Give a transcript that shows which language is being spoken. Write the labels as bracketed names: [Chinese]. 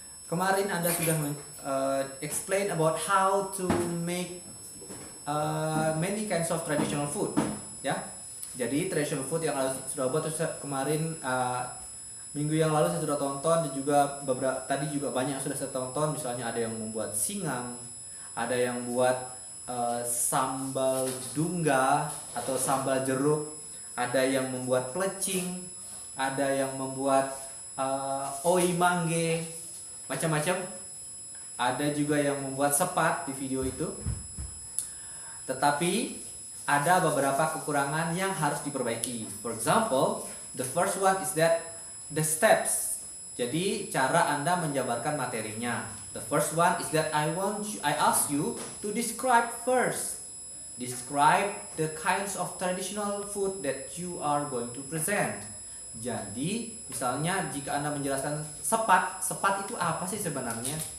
[Indonesian] Kemarin Anda sudah [English] explain about how to make many kinds of traditional food, ya. [Indonesian] Jadi traditional food yang sudah buat kemarin minggu yang lalu saya sudah tonton, dan juga tadi juga banyak yang sudah saya tonton. Misalnya ada yang membuat singang, ada yang buat sambal dungga atau sambal jeruk, ada yang membuat plecing, ada yang membuat oi mangge, macam-macam. Ada juga yang membuat sepat di video itu. Tetapi ada beberapa kekurangan yang harus diperbaiki. [English] For example, the first one is that the steps. [Indonesian] Jadi cara Anda menjabarkan materinya. [English] The first one is that I ask you to describe first. Describe the kinds of traditional food that you are going to present. [Indonesian] Jadi, misalnya jika Anda menjelaskan sepat itu apa sih sebenarnya?